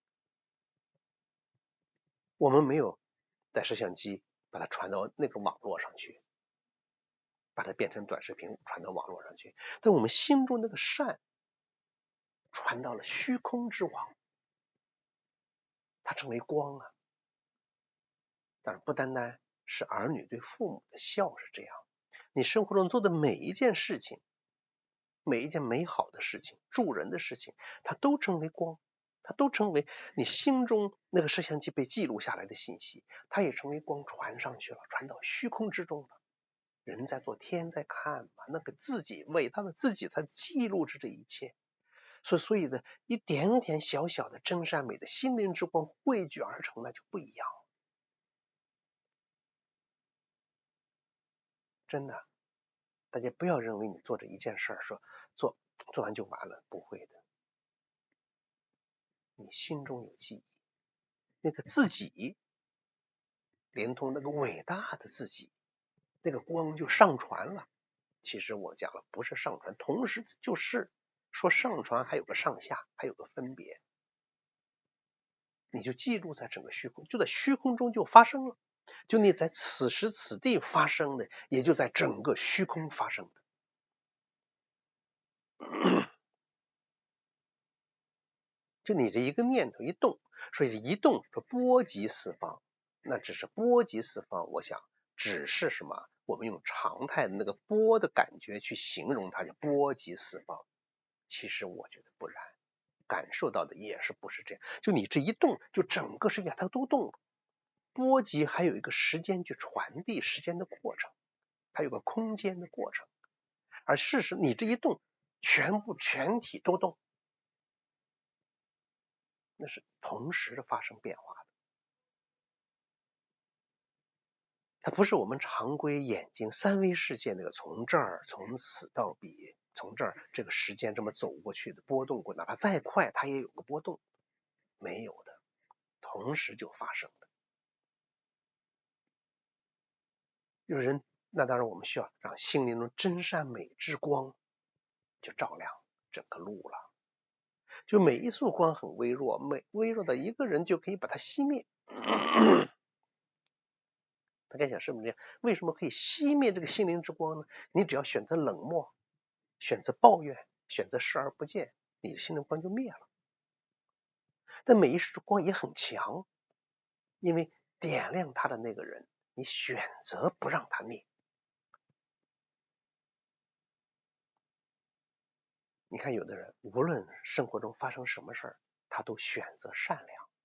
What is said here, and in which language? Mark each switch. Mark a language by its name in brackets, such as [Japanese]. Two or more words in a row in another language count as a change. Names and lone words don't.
[Chinese] 我們沒有帶攝像機把它傳到那個網絡上去，把它變成短視頻傳到網絡上去，但我們心中那個善傳到了虛空之網，它成為光啊。但是不單單是兒女對父母的笑是這樣，你生活中做的每一件事情，每一件美好的事情，助人的事情，它都成為光，它都成為你心中那個攝像機被記錄下來的信息，它也成為光傳上去了，傳到虛空之中了。人在做，天在看嘛，那個自己偉大的自己，它記錄着這一切。所以的一點點小小的真善美的心靈之光匯聚而成，那就不一樣。真的，大家不要認為你做這一件事說做完就完了，不會的。你心中有記憶，那個自己連同那個偉大的自己，那個光就上傳了。其實我講了，不是上傳，同時就是說上傳還有個上下，還有個分別。你就記錄在整個虛空，就在虛空中就發生了，就你在此時此地發生的，也就在整個虛空發生的。就你這一個念頭一動，所以一動說波及四方，那只是波及四方，我想只是什麼？我們用常態的那個波的感覺去形容它，就波及四方。其實我覺得不然，感受到的也是不是這樣。就你這一動，就整個世界它都動了。波及還有一個時間去傳遞時間的過程，還有個空間的過程。而事實你這一動， 全體都動，那是同时的发生变化的。它不是我们常规眼睛三维世界那个从这儿从此到彼，从这儿这个时间这麼走過去的波動過，哪怕再快它也有個波動，沒有的，同時就發生的。有人，那當然我們需要讓心靈中真善美之光就照亮整個路了。就每一束光很微弱，微弱的一個人就可以把它熄滅。大家想是不是這樣？為什麼可以熄滅這個心靈之光呢？你只要選擇冷漠，選擇抱怨，選擇視而不見，你的心靈光就滅了。但每一束光也很強，因為點亮它的那個人，你選擇不讓它滅。你看有的人無論生活中發生什麼事兒，他都選擇善良。